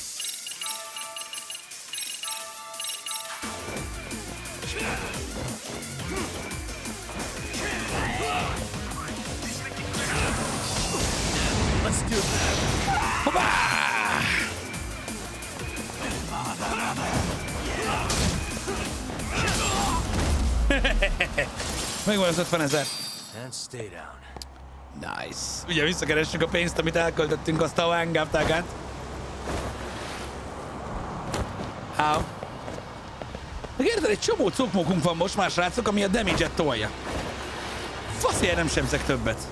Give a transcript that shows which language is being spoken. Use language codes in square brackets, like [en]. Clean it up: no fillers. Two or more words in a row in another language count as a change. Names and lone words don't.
[en] Let's do that. [hu] Hoppá! Megvan az 50 000. [en] And stay down. Nice. [hu] Ugye visszakeressük a pénzt, amit elköltöttünk azt a hangaptágát. [en] How? [hu] Meg érted, egy csomó cokmókunk van most már, srácok, ami a damage-et tolja. Faszért nem sebzek többet.